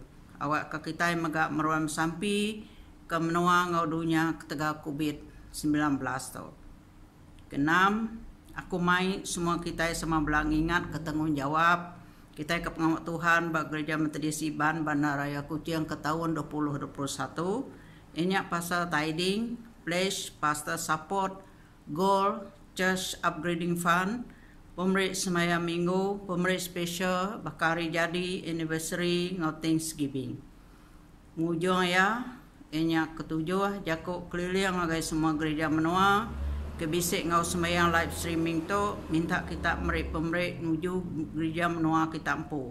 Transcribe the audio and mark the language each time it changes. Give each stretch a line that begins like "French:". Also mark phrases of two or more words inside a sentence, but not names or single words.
Iban: Awak ke kita megak meruam sampi ke menua ngau dunia ketega COVID-19 tu. Keenam, aku mai semua kita sama belak ingat ketanggungjawab kita ke pengawal Tuhan bak Gereja Metodis Iban Bandar Raya Kuching ke tahun 2021. Ini pasal
English: tithing, pledge, pastor support, goal, church upgrading fund,
Iban: pemerik semayang minggu, pemerik special, bakari jadi, anniversary, ngau Thanksgiving. Mujung ya, ini ketujuh, jakuk keliling agai semua gereja menua, kebisik ngau semayang
English: live streaming
Iban: tu, minta kita pemerik nuju gereja menua kita empu.